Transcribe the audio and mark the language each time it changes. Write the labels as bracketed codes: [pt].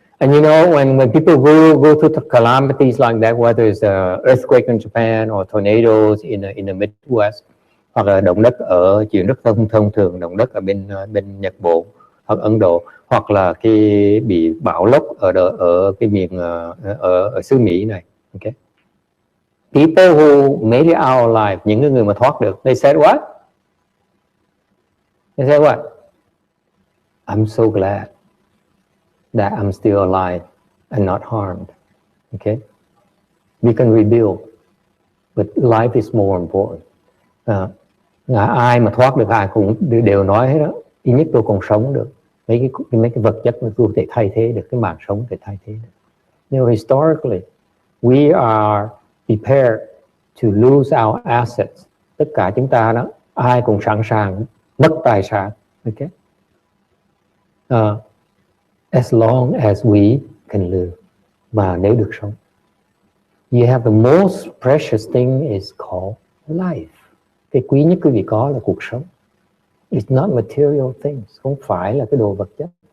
[en] And you know, when people go through calamities like that, whether it's an earthquake in Japan or tornadoes in the Midwest, [vi] hoặc là động đất ở chuyện rất thông thường, động đất ở bên Nhật Bản hoặc Ấn Độ, hoặc là cái bị bão lốc ở cái miền ở xứ Mỹ này. Okay. [en] People who made it out alive, [vi] những người mà thoát được, [en] they said what? They said what? I'm so glad that I'm still alive and not harmed. Okay? We can rebuild, but life is more important. [vi] Ai mà thoát được, ai cũng đều nói hết đó. Ít nhất tôi còn sống được. Mấy cái vật chất mà tôi có thể thay thế được, cái mạng sống có thể thay thế được. [en] You know, historically, we are prepared to lose our assets. [vi] Tất cả chúng ta đó, ai cũng sẵn sàng mất tài sản. Okay? [en] As long as we can live, [vi] mà nếu được sống. [en] You have the most precious thing is called life. [vi] Cái quý nhất quý vị có là cuộc sống. [en] It's not material things, [vi] không phải là cái đồ vật chất.